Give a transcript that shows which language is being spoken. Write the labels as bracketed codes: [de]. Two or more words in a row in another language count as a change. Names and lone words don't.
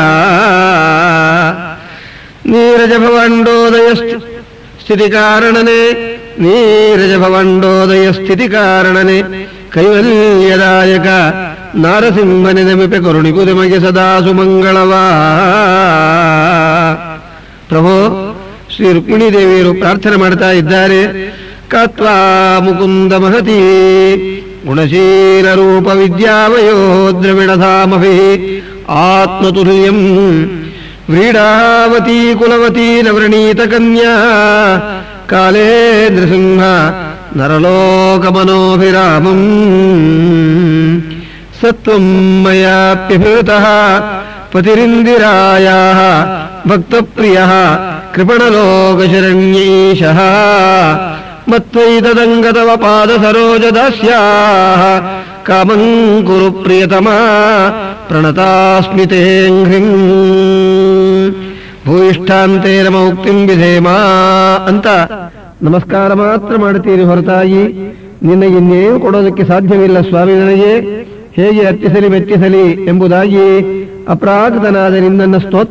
[kn] ನೀರಜ ಭವಂಡೋದಯ ಸ್ಥಿತಿ ಕಾರಣನೆ ನೀರಜ ಭವಂಡೋದಯ ಸ್ಥಿತಿ ಕಾರಣನೆ ಕೈವಲ್ಯದಾಯಕ ನಾರಸಿಂಹನೆ ನಮಿಪೆ ಕರುಣಿಪು ನಿಮಗೆ ಸದಾ ಸುಮಂಗಳವಾ. ಪ್ರಭೋ, ಶ್ರೀ ರುಕ್ಮಿಣೀ ದೇವಿಯರು ಪ್ರಾರ್ಥನೆ ಮಾಡ್ತಾ ಇದ್ದಾರೆ. [sa] ಕತ್ವಾ ಮುಕುಂದ ಮಹತಿ ಗುಣಶೀಲ ರೂಪ ವಿದ್ಯಾವಯೋ ದ್ರವಿಣಧಾಮಭಿ ಆತ್ಮತುಲ್ಯಂ ವ್ರೀಡಾವತಿ ಕುಲವತಿ ನವೃಣೀತ ಕನ್ಯಾ ಕಾಲೇ ನೃಸಿಂಹ ನರಲೋಕಮನೋಭಿರಾಮಂ. ಸತ್ವಂ ಮಯಾಪ್ಯಭಿವೃತಃ ಪತಿರಿಂದಿರಾಯಾಃ ಭಕ್ತಪ್ರಿಯಃ ಕೃಪಣಲೋಕಶರಣ್ಯೈಷಃ ಮತ್ವೈತದಂಗತವ ಪಾದ ಸರೋಜದಾಸ್ಯಾಃ ಕಾಮಂ ಕುರು ಪ್ರಿಯತಮಾ ಪ್ರಣತಾಸ್ಮಿ ತೇ ಹ್ರೀಂ. ಭೂಯಿಷ್ಠಾಂತೇನ ಮೌಕ್ತಿಂ ವಿಧೇಮಾ [kn] ಅಂತ ನಮಸ್ಕಾರ ಮಾತ್ರ ಮಾಡ್ತೀರಿ ಹೊರತಾಗಿ ನಿನಗೆ ಇನ್ನೇನು ಕೊಡೋದಕ್ಕೆ ಸಾಧ್ಯವಿಲ್ಲ ಸ್ವಾಮಿ. ನನಗೆ ಹೇಗೆ ಅರ್ಚಿಸಲಿ ಮೆಚ್ಚಿಸಲಿ ಎಂಬುದಾಗಿ ಅಪ್ರಾಕೃತನಾದ ನಿನ್ನನ್ನು ಸ್ತೋತ್ರ